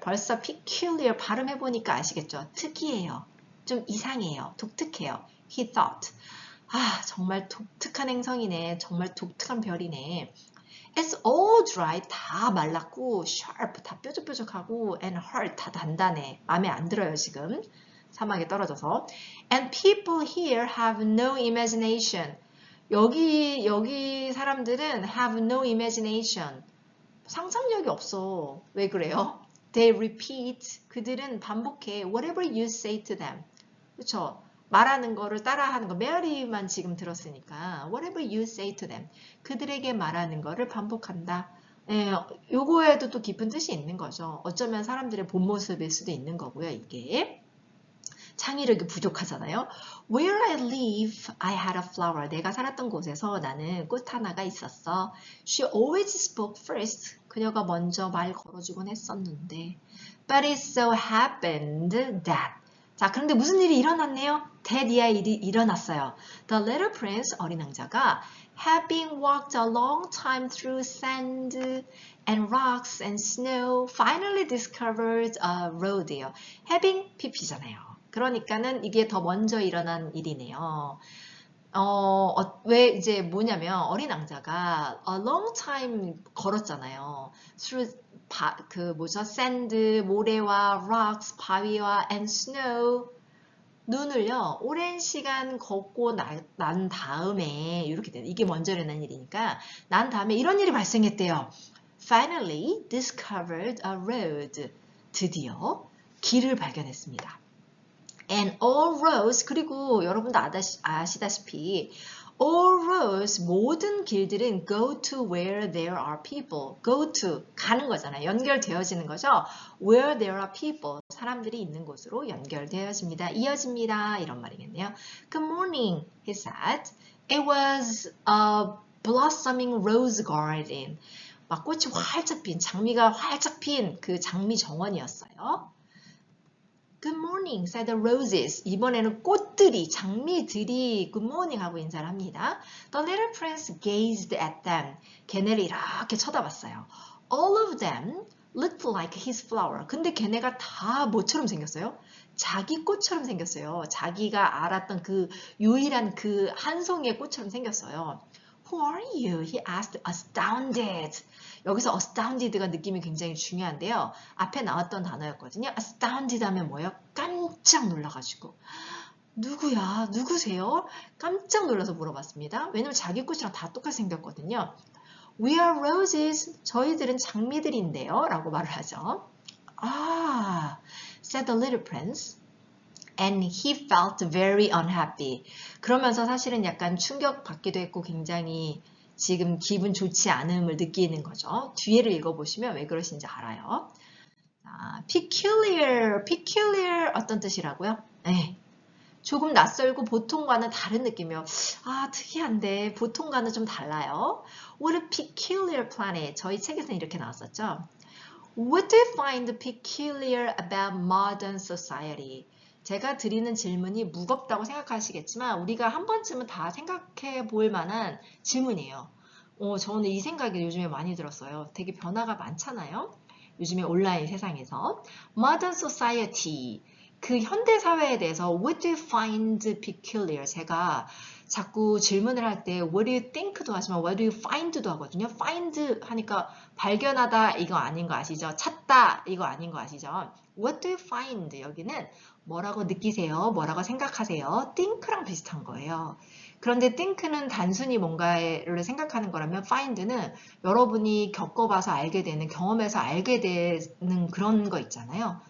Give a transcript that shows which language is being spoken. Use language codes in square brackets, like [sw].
[ko] 벌써 peculiar 발음해보니까 아시겠죠? 특이해요. 좀 이상해요. 독특해요. [en] He thought. [ko] 정말 독특한 행성이네. 정말 독특한 별이네. [en] It's all dry. [ko] 다 말랐고 [en] sharp. [ko] 다 뾰족뾰족하고 [en] and hard. [ko] 다 단단해. 마음에 안 들어요 지금. 사막에 떨어져서. [en] And people here have no imagination. [ko] 여기 사람들은 [en] have no imagination. [ko] 상상력이 없어. 왜 그래요? [en] They repeat. [ko] 그들은 반복해. [en] Whatever you say to them. [ko] 그렇죠? 말하는 거를 따라하는 거. 메아리만 지금 들었으니까. [en] Whatever you say to them. [ko] 그들에게 말하는 거를 반복한다. 요거에도 또 깊은 뜻이 있는 거죠. 어쩌면 사람들의 본 모습일 수도 있는 거고요. 이게. 창의력이 부족하잖아요. [en] Where I live, I had a flower. [ko] 내가 살았던 곳에서 나는 꽃 하나가 있었어. [en] She always spoke first. [ko] 그녀가 먼저 말 걸어주곤 했었는데. [en] But it so happened that. [ko] 자, 그런데 무슨 일이 일어났네요? that 일이 일어났어요. [en] The little prince, [ko] 어린 왕자가 [en] having walked a long time through sand and rocks and snow, finally discovered a road예요. [ko] having pp잖아요. 그러니까는 이게 더 먼저 일어난 일이네요. 왜 이제 뭐냐면 어린 왕자가 [en] a long time [ko] 걸었잖아요. [en] through sand, [ko] 모래와 [en] rocks, [ko] 바위와 [en] and snow, [ko] 눈을요. 오랜 시간 걷고 난 다음에 이렇게 돼요. 이게 먼저 일어난 일이니까 난 다음에 이런 일이 발생했대요. [en] Finally discovered a road. [ko] 드디어 길을 발견했습니다. [en] And all roads, [ko] 그리고 여러분도 아시다시피 [en] all roads, 모든 길들은 go to where there are people. [ko] go to, 가는 거잖아요. 연결되어지는 거죠. [en] where there are people, [ko] 사람들이 있는 곳으로 연결되어집니다. 이어집니다. 이런 말이겠네요. [en] Good morning, he said. It was a blossoming rose garden. [ko] 막 꽃이 활짝 핀, 장미가 활짝 핀 그 장미 정원이었어요. [en] Good morning, said the roses. [ko] 이번에는 꽃들이, 장미들이 good morning 하고 인사를 합니다. [en] The little prince gazed at them. [ko] 걔네를 이렇게 쳐다봤어요. [en] All of them looked like his flower. [ko] 근데 걔네가 다 뭐처럼 생겼어요? 자기 꽃처럼 생겼어요. 자기가 알았던 그 유일한 그 한 송이의 꽃처럼 생겼어요. [en] Who are you? He asked, astounded. [ko] 여기서 astounded가 느낌이 굉장히 중요한데요. 앞에 나왔던 단어였거든요. astounded 하면 뭐예요? 깜짝 놀라가지고. 누구야? 누구세요? 깜짝 놀라서 물어봤습니다. 왜냐면 자기 꽃이랑 다 똑같이 생겼거든요. [en] We are roses. [ko] 저희들은 장미들인데요. 라고 말을 하죠. [en] 아, said the little prince. And he felt very unhappy. [ko] 그러면서 사실은 약간 충격받기도 했고 굉장히 지금 기분 좋지 않음을 느끼는 거죠. 뒤에를 읽어보시면 왜 그러신지 알아요. peculiar, peculiar 어떤 뜻이라고요? 네. 조금 낯설고 보통과는 다른 느낌이요. 아, 특이한데 보통과는 좀 달라요. [en] What a peculiar planet. [ko] 저희 책에서는 이렇게 나왔었죠. [en] What do you find peculiar about modern society? [ko] 제가 드리는 질문이 무겁다고 생각하시겠지만 우리가 한 번쯤은 다 생각해 볼 만한 질문이에요. 저는 이 생각이 요즘에 많이 들었어요. 되게 변화가 많잖아요. 요즘에 온라인 세상에서. [en] Modern society. [ko] 그 현대 사회에 대해서 [en] What do you find peculiar? [ko] 제가 자꾸 질문을 할 때 [en] What do you think [ko] 도 하지만 [en] What do you find [ko] 도 하거든요. find 하니까 발견하다 이거 아닌 거 아시죠? 찾다 이거 아닌 거 아시죠? [en] What do you find? [ko] 여기는 뭐라고 느끼세요? 뭐라고 생각하세요? think랑 비슷한 거예요. 그런데 think는 단순히 뭔가를 생각하는 거라면 find는 여러분이 겪어봐서 알게 되는, 경험해서 알게 되는 그런 거 있잖아요.